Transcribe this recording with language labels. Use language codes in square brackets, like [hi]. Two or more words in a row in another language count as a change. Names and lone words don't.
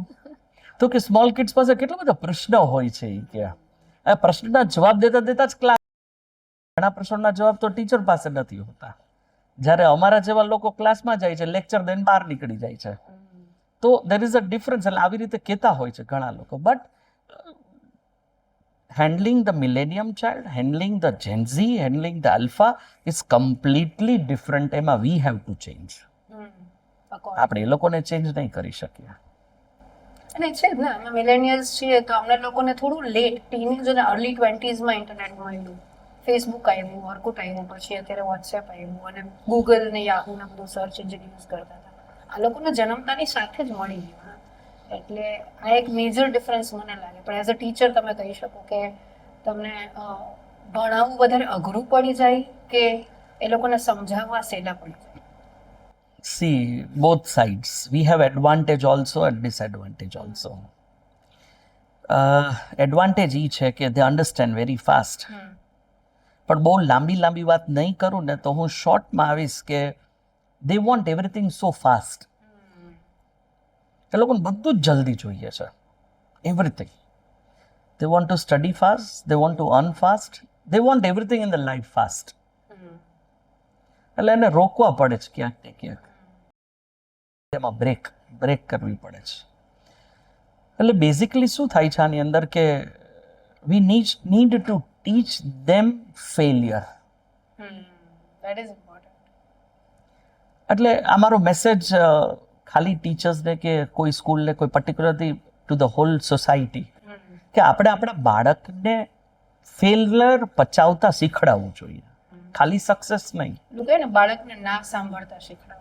[gu] તો કે [en] small kids [gu] પાસે કેટલા બધા પ્રશ્નો હોય છે, એ કે આ પ્રશ્નના જવાબ દેતા દેતા જ ક્લાસ, ઘણા પ્રશ્નોના જવાબ તો ટીચર પાસે નથી હોતા. જ્યારે અમારા જેવા લોકો ક્લાસમાં જાય છે, લેક્ચર દઈને બહાર નીકળી જાય છે. તો [en] there is a difference. [gu] એટલે આવી રીતે કહેતા હોય છે ઘણા લોકો. [en] બટ handling the millennium child, handling the Gen Z, handling the alpha is completely different. એમાં we have to change. [gu] આપણે એ લોકોને ચેન્જ નહીં કરી શકીએ. અને છે ને, અમે મિલેનિયલ્સ છીએ તો અમને લોકોને થોડું લેટ, ટીનેજ અને અર્લી 20s માં ઇન્ટરનેટ મળ્યું, ફેસબુક આવ્યું, ઓર્કુટ આવ્યું, પછી અત્યારે વોટ્સએપ આવ્યું, અને ગૂગલ ને યાહુ ને બધું [en] search engine use [gu] કરતા હતા. આ લોકોને જન્મતાની સાથે જ મળી ગયું. એટલે આ એક મેજર ડિફરન્સ મને લાગે. પણ [en] as a teacher [gu] તમે કહી શકો કે તમને ભણાવવું વધારે અઘરું પડી જાય કે એ લોકોને સમજાવવા સહેલા પડી જાય? [en] See, both sides. We have advantage also and disadvantage also. એડવાન્ટેજ [gu] એ છે કે [en] they understand very fast. [gu] પણ બહુ લાંબી વાત નહીં કરું ને તો હું શોર્ટમાં આવીશ કે [en] they want everything so fast. [gu] એ લોકોને બધું જ જલ્દી જોઈએ છે, એવરીથિંગ. [en] they want to study fast, they want to earn fast, they want everything in the life fast. [gu] એટલે એને રોકવા પડે છે ક્યાંક ને ક્યાંક, એમાં બ્રેક કરવી પડે છે. એટલે બેઝિકલી શું થાય છે આની અંદર કે [en] we need to teach them failure. That is important. [gu] એટલે આ મારો મેસેજ ખાલી ટીચર્સને કે કોઈ સ્કૂલને કોઈ [en] particularly to the whole society [gu] કે આપણે આપણા બાળકને ફેલિયર પચાવતા શીખડાવવું જોઈએ, ખાલી સક્સેસ નહીં. લોકો ને બાળકને ના સાંભળતા શીખડાવો.